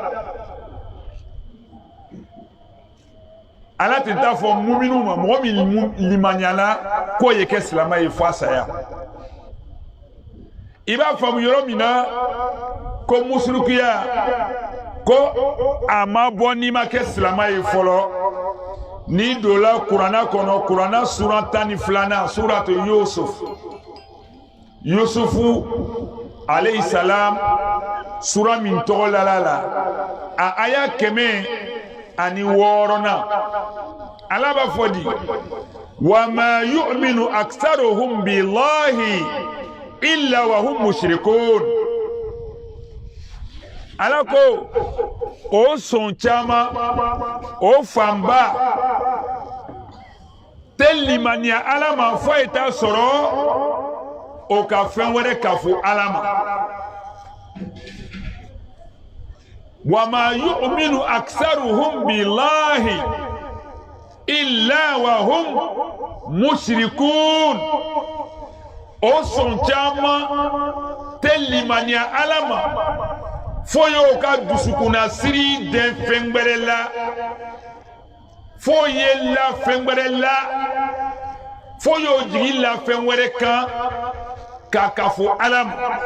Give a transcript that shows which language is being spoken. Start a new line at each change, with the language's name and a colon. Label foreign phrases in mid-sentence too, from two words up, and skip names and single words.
Bambara: ala tɛ taa fɔ muminu ma mɔgɔ min limaniala k'o ye kɛ silama ye fo a saya i b'a faamu yɔrɔ min na ko musirikiya ko a ma bɔ n'i ma kɛ silama ye fɔlɔ n'i donna kuranna kɔnɔ kuranna sura 12 suratu yusufu
Arabic: عليه السلام
Bambara: sura min tɔgɔ la a aya 106 ala b'a fɔ di
Arabic: وما يؤمن أكثرهم بالله إلا وهم مشركون
Bambara: ala ko o sɔn caman o fanba tɛ limaniya ala ma fo ye t'a sɔrɔ o ka fɛn wɛrɛ ka fo ala ma
Arabic: وما يؤمن أكثرهم بالله إلا وهم مشركون
Bambara: o sɔn caman tɛ limaniya ala ma fo y'o ka dusukuna siri den fɛn wɛrɛ la fo ye la fɛn wɛrɛ la fo y'o jigi la fɛn wɛrɛ kan k'a ka fo ala ma